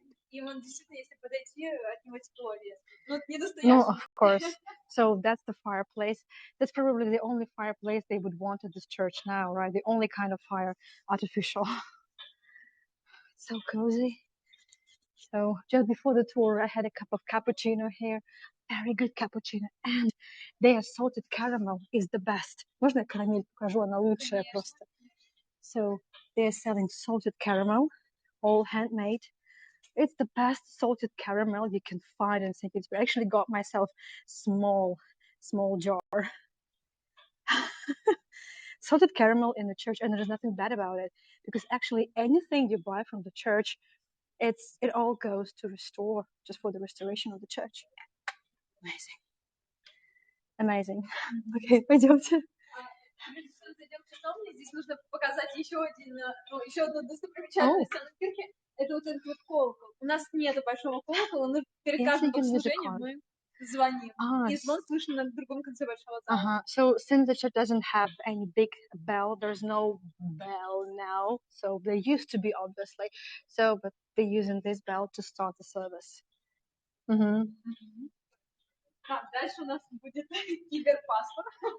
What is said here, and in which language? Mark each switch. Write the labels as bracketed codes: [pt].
[ru] И он действительно, если подойти, от него тепло лезет. Ну, не настоящий. [en] No, of course. So that's the fireplace. That's probably the only fireplace they would want at this church now, right? The only kind of fire, artificial. So cozy. So just before the tour, I had a cup of cappuccino here. Very good cappuccino. And their salted caramel is the best. [ru] Можно я карамель покажу? Она лучшая просто. [en] So they're selling salted caramel, all handmade. It's the best salted caramel you can find in St. Petersburg. I actually got myself small jar. Salted caramel in the church, and there's nothing bad about it, because actually anything you buy from the church it all goes to restore, just for the restoration of the church. Amazing. Amazing. [ru] Okay, пойдемте. Зайдем в часовню, здесь нужно показать еще одну достопримечательность Анненкирхе. Это вот этот вот колокол. У нас нету большого колокола, но перед каждым богослужением мы звоним. И звон слышно на другом конце большого зала. [en] So since the church doesn't have any big bell, there's no bell now. So there used to be, obviously. So, but they're using this bell to start the service. [ru] Дальше у нас будет киберпаспорт.